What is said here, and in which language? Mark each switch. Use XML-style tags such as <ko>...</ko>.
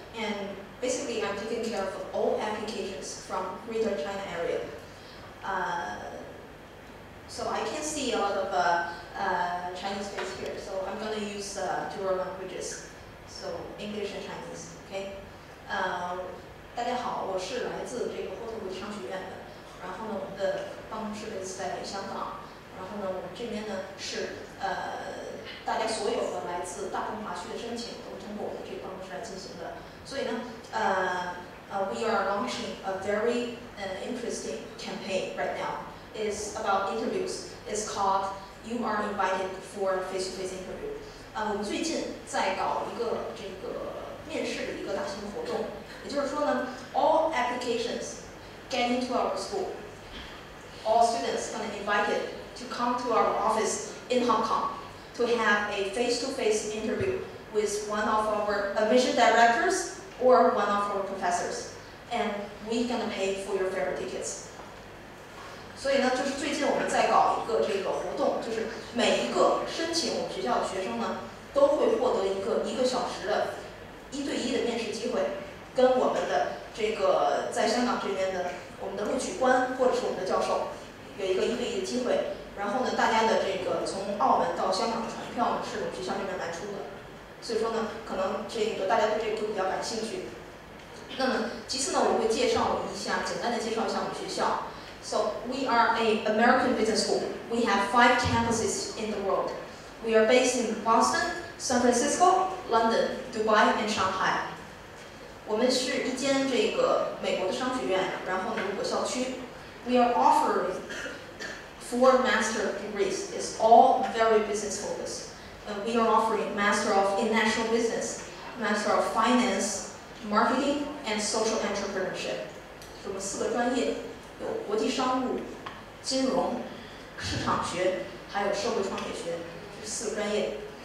<en>And basically, I'm taking care of all applications from Greater China area. So I can see a lot of Chinese face here, so I'm going to use dual languages, so English and Chinese. Okay.</en> <zh>大家好，我是来自这个霍特国际商学院的。然后呢，我们的办公室是在香港。然后呢，我们这边呢是大家所有的来自大中华区的申请都通过我们这个办公室来进行的。</zh> <en>所以呢，we are launching a very interesting campaign right now. It's about interviews. It's called "You Are Invited for Face-to-Face Interview."</en> <zh>我们最近在搞一个这个面试的一个大型活动，也就是说呢</zh> <en>，all applications get into our school, all students gonna be invited to come to our office in Hong Kong to have a face-to-face interview with one of our admission directors or one of our professors, and we're gonna pay for your fare tickets.</en> <zh>所以呢，就是最近我们在搞一个这个活动，就是每一个申请我们学校的学生呢，都会获得一个1个小时的1对1的面试机会，跟我们的这个在香港这边的我们的录取官或者是我们的教授有一个1对1的机会。然后呢，大家的这个从澳门到香港的船票呢，是我们学校这边来出的。所以说呢，可能这个大家对这个会比较感兴趣。那么其次呢，我会简单的介绍一下我们学校。</zh> <en>So we are an American business school. We have 5 campuses in the world. We are based in Boston, San Francisco, London, Dubai, and Shanghai.</en> <zh>我们是一间这个美国的商学院，然后呢5个校区。</zh> <en>We are offering 4 master degrees. It's all very business focused. We are offering Master of International Business, Master of Finance, Marketing, and Social Entrepreneurship.</en> <zh>我们4个专业。有国际商务、金融、市场学，还有社会创业学，这4个专业。</zh>